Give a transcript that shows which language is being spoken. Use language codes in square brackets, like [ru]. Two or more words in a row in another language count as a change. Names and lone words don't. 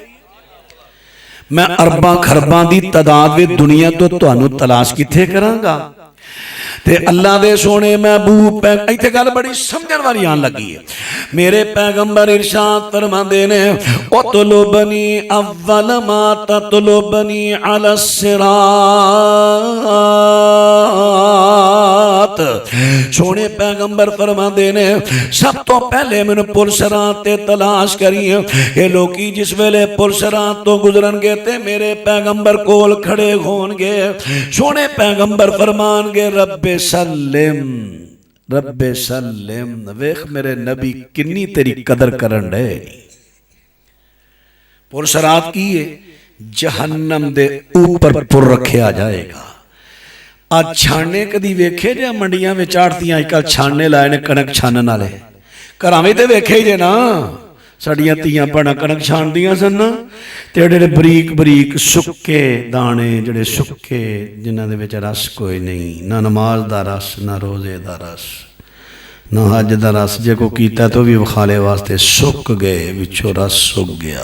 [pa] ਮੈਂ ਅਰਬਾਂ ਖਰਬਾਂ ਦੀ ਤਾਦਾਦ ਵੇ ਦੁਨੀਆ ਤੋ ਤੁਹਾਨੂ ਤਲਾਸ਼ ਕਿੱਥੇ ਕਰਾਂਗਾ? ਤੇ ਅੱਲਾਹ ਦੇ ਸੋਹਣੇ ਮਹਿਬੂਬ ਇੱਥੇ ਗੱਲ ਬੜੀ ਸਮਝਣ ਵਾਲੀ ਆਣ ਲੱਗੀ ਹੈ। ਮੇਰੇ ਪੈਗੰਬਰ ਇਰਸ਼ਾਦ ਫ਼ਰਮਾਂਦੇ ਨੇ [ar] اطلبني أول ما تطلبني على الصراط. [pa] ਸੋਹਣੇ ਪੈਗੰਬਰ ਫ਼ਰਮਾਂਦੇ ਨੇ ਸਭ ਤੋ ਪਹਿਲੇ ਮੈਨੂ ਪੁਲ ਸਿਰਾਤ ਤੇ ਤਲਾਸ਼ ਕਰੀਏ। ਇਹ ਲੋਕੀ ਜਿਸ ਵੇਲੇ ਪੁਲ ਸਿਰਾਤ ਤੋ ਗੁਜ਼ਰਨਗੇ ਤੇ ਮੇਰੇ ਪੈਗੰਬਰ ਕੋਲ ਖੜ੍ਹੇ ਹੋਣਗੇ। ਸੋਹਣੇ ਪੈਗੰਬਰ ਫ਼ਰਮਾਣਗੇ [ar] رب سلم رب سلم. [pa] ਵੇਖ ਮੇਰੇ ਨਬੀ ਕਿੰਨੀ ਤੇਰੀ ਕਦਰ ਕਰਨ ਡੇ। ਪੁਰਸਰਾਤ ਕੀ ਹੈ ਜਹੰਨਮ ਦੇ ਉੱਪਰ ਪੁਰ ਰੱਖਾ ਜਾਏਗਾ। ਆਜ ਛਾਣੇ ਕਦੀ ਵੇਖੇ ਜੇ ਮੰਡੀਆਂ ਵਿਚ ਆੜ੍ਹਤੀਆਂ ਅਜਕਲ ਛਾਣੇ ਲਾਏ ਨੇ ਕਣਕ ਛਾਣਨ ਵਾਲੇ, ਘਰਾਂ ਵਿਚ ਤੇ ਵੇਖੇ ਜੇ ਨਾ ਸਾਡੀਆਂ ਧੀਆਂ ਭੈਣਾਂ ਕਣਕ ਛਾਣਦੀਆਂ ਸਨ ਤੇ ਜਿਹੜੇ ਬਰੀਕ ਬਰੀਕ ਸੁੱਕੇ ਦਾਣੇ ਜਿਹੜੇ ਸੁੱਕੇ ਜਿਨ੍ਹਾਂ ਦੇ ਵਿਚ ਰਸ ਕੋਈ ਨਹੀਂ, ਨਾ ਨਮਾਜ਼ ਦਾ ਰਸ ਨਾ ਰੋਜ਼ੇ ਦਾ ਰਸ ਨਾ ਹੱਜ ਦਾ ਰਸ, ਜੇ ਕੋਈ ਕੀਤਾ ਤੋ ਭੀ ਵਿਖਾਲੇ ਵਾਸਤੇ ਸੁੱਕ ਗਏ, ਵਿਚੋਂ ਰਸ ਸੁੱਕ ਗਿਆ।